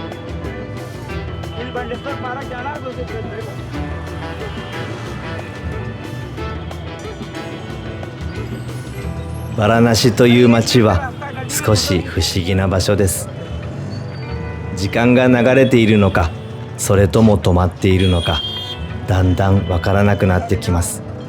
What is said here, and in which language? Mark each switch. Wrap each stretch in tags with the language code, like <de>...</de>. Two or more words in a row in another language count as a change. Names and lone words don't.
<hi>हिल बंडेश्वर पार्क जाना है तो उसे चलेगा।</hi> <ja>バラナシという街は少し不思議な場所です。時間が流れているのか、それとも止まっているのか、だんだんわからなくなってきます。</ja>